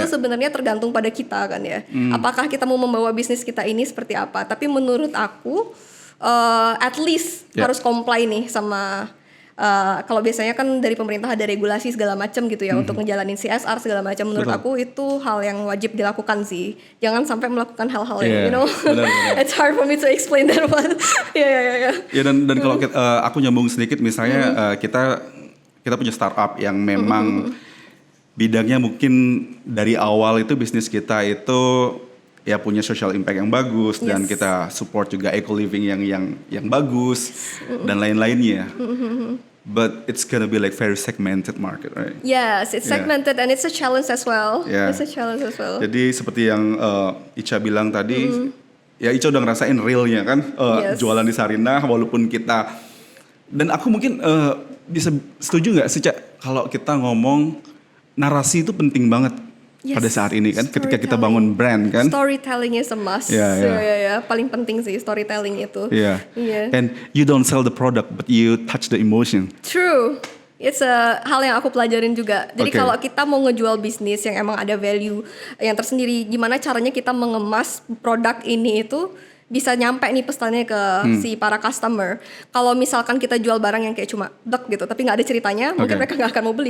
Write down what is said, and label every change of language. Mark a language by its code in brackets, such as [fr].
[id] Itu sebenarnya tergantung pada kita kan ya. Apakah kita mau membawa bisnis kita ini seperti apa. Tapi menurut aku [en] at least [id] harus [en] comply [id] nih sama kalau biasanya kan dari pemerintah ada regulasi segala macam gitu ya untuk ngejalanin CSR segala macam. Menurut aku itu hal yang wajib dilakukan sih. Jangan sampai melakukan hal-hal yang benar. [en] it's hard for me to explain that one. Ya. [id] Ya dan kalau aku nyambung sedikit, misalnya kita punya startup yang memang bidangnya mungkin dari awal itu bisnis kita itu ya punya [en] social impact [id] yang bagus, dan kita support juga [en] eco living [id] yang bagus dan lain-lainnya. [en] But it's gonna be like very segmented market, right? Yes, it's segmented and it's a challenge as well. It's a challenge as well. [id] Jadi seperti yang Ica bilang tadi, ya Ica udah ngerasain realnya kan, jualan di Sarinah walaupun kita, dan aku mungkin bisa setuju nggak sih Cak, kalau kita ngomong narasi itu penting banget pada saat ini kan, ketika kita bangun brand kan. [en] Storytelling is a must. [id] Ya, paling penting sih storytelling itu. [en] And you don't sell the product, but you touch the emotion. True. It's a [id] hal yang aku pelajarin juga. Jadi kalau kita mau ngejual bisnis yang emang ada value yang tersendiri, gimana caranya kita mengemas produk ini itu bisa nyampe nih pesannya ke si para customer. Kalau misalkan kita jual barang yang kayak cuma dek gitu, tapi nggak ada ceritanya, mungkin mereka nggak akan mau beli.